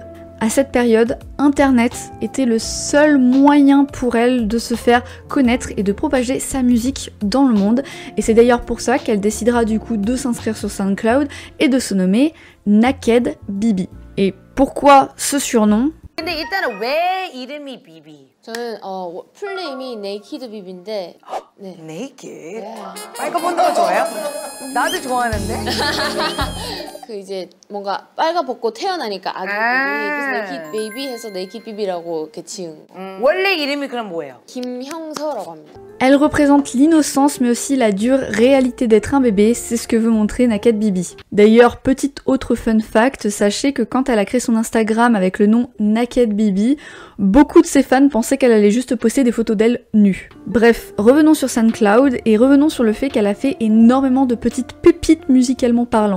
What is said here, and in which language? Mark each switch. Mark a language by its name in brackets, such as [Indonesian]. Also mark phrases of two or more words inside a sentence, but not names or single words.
[French] À cette période, Internet était le seul moyen pour elle de se faire connaître et de propager sa musique dans le monde. Et c'est d'ailleurs pour ça qu'elle décidera du coup de s'inscrire sur SoundCloud et de se nommer Naked Bibi. Et pourquoi ce surnom ? [Korean] 근데 일단은 왜 이름이 비비? 저는 풀네임이 네이키드 비비인데 네. 네이키드? 빨간 본다고 좋아요? 나도 좋아하는데? 그 이제 뭔가 빨가벗고 태어나니까 아기 비비 그래서 네이키드 베이비 해서 네이키드 비비라고 이렇게 지은 거. 원래 이름이 그럼 뭐예요? 김형서라고 합니다. [French] Elle représente l'innocence mais aussi la dure réalité d'être un bébé, c'est ce que veut montrer Naked Bibi. D'ailleurs, petite autre [English] fun fact, [French] sachez que quand elle a créé son Instagram avec le nom Naked Bibi, beaucoup de ses fans pensaient qu'elle allait juste poster des photos d'elle nue. Bref, revenons sur SoundCloud et revenons sur le fait qu'elle a fait énormément de petites pépites musicalement parlant.